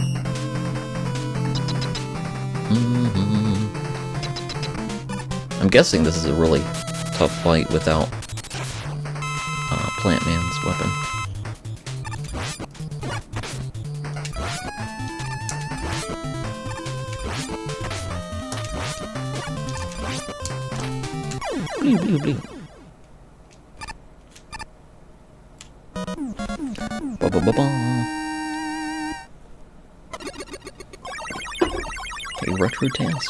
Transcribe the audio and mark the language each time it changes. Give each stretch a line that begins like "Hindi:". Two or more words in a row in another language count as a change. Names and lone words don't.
English: I'm guessing this is a really tough fight without Plant Man's weapon. Blue. Ba-ba-ba-ba. A retro task.